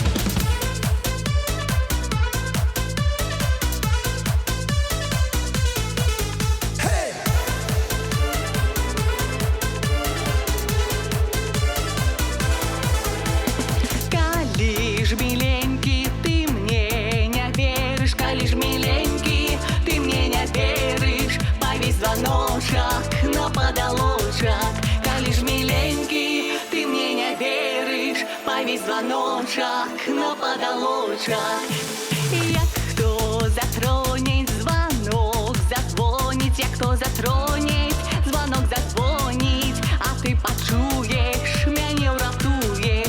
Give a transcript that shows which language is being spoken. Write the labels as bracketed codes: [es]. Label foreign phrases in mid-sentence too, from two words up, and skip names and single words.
[ru] Калі ж миленький, ты мне не веришь, калі ж миленький, ты мне не веришь, повесь звоночек на подолочек. Калі ж миленький, ты мне не веришь, повесь звоночек на подолочек. [be] Як хто затронет звонок, зазвонить, як хто затронет звонок, зазвонить, а ты почуешь, мяне уратуешь.